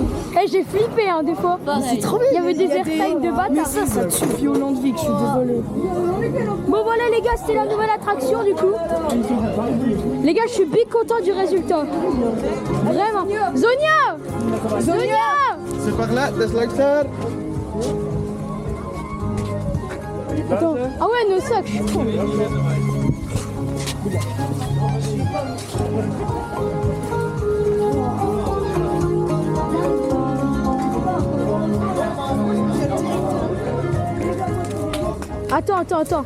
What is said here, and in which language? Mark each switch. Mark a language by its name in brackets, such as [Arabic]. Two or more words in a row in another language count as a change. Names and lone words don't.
[French] Eh, j'ai flippé des fois. C'est trop Il y avait des airtime de Mais bâtard. ça tue violent de vie, que je suis désolée. Bon voilà les gars, c'était la nouvelle attraction du coup. Les gars, je suis big content du résultat. Vraiment. Zonia. C'est par là, [Dutch] dat is langs daar. [French] Attends. Ah ouais, nos sacs, je suis con. Attends.